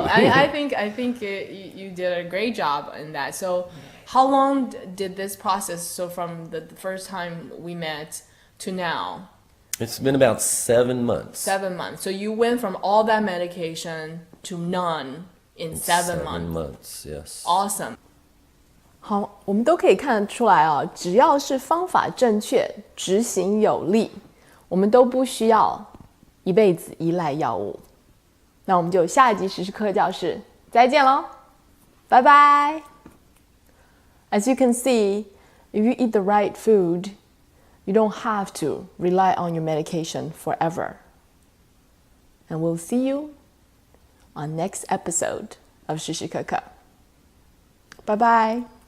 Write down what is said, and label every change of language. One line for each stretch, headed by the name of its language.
English: I think you did a great job in that. So how long did this process, so from the first time we met to now? It's been about 7 months. 7 months. So you went from all that medication to none in 7 months. 7 months, yes. Awesome.
Chinese: 好，我们都可以看得出来啊，只要是方法正确、执行有力，我们都不需要一辈子依赖药物。那我们就下一集时时刻教室再见喽，拜拜。
English: As you can see, if you eat the right food, you don't have to rely on your medication forever. And we'll see you on next episode of 食食课课。
Chinese: 拜拜。